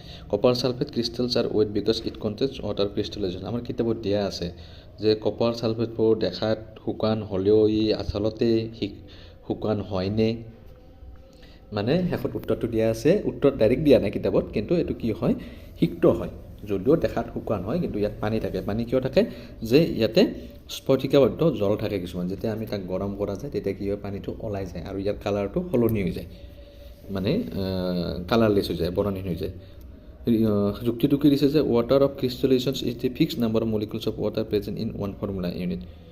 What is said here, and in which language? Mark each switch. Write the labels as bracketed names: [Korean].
[English] Copper sulphate crystals are wet because it contains water crystallization. [Assamese] আমাৰ কিতাপত দিয়া আছে যে কপাৰ ছালফেটবোৰ দেখাত শুকান হ'লেও ই আচলতে শুকান হয়নে, মানে শেষত উত্তৰটো দিয়া আছে, উত্তৰ ডাইৰেক্ট দিয়া নাই কিতাপত, কিন্তু এইটো কি হয়, সিক্ত হয়। যদিও দেখাত শুকান হয় কিন্তু ইয়াত পানী থাকে। পানী কিয় থাকে, যে ইয়াতে স্ফটিকাবদ্ধ জল থাকে কিছুমান, যেতিয়া আমি তাক গৰম কৰা যায় তেতিয়া কি হয়, পানীটো ওলাই যায় আৰু ইয়াৰ কালাৰটো সলনি হৈ যায়, মানে কালাৰলেছ হৈ যায়, বৰণহীন হৈ যায়। যুক্তিটো কি দিছে যে [English] Water of crystallization is the fixed number of molecules of water present in one formula unit.